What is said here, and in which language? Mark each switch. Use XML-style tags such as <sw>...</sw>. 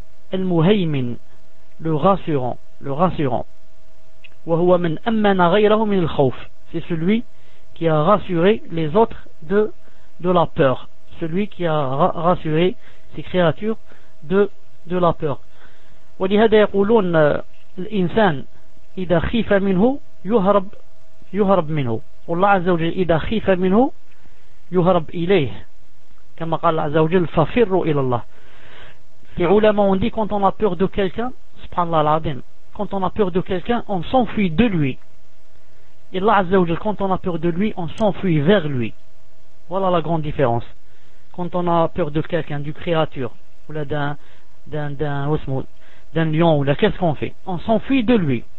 <fr>El-Muhaymin, le rassurant.</fr> <ar>Wa huwa man ammana ghayrahu min al-khawf.</ar> <fr>C'est celui qui a rassuré les autres de la peur. Celui qui a rassuré ces créatures de la peur.</fr> <ar>ولهذا يقولون الإنسان إذا خيف منه يهرب منه. والله عز وجل إذا خيف منه يهرب إليه. كما قال عز وجل ففروا إلى الله. في علماء</ar> <fr>on dit quand on a peur de quelqu'un,</fr> <ar>subhanallah al-adhim,</ar> <fr>quand on a peur de quelqu'un, on s'enfuit de lui. Et Allah Azza wa Jal, quand on a peur de lui, on s'enfuit vers lui. Voilà la grande différence. Quand on a peur de quelqu'un, du créature, ou là d'un osmoud, d'un lion, ou là, qu'est-ce qu'on fait? On s'enfuit de lui.</fr>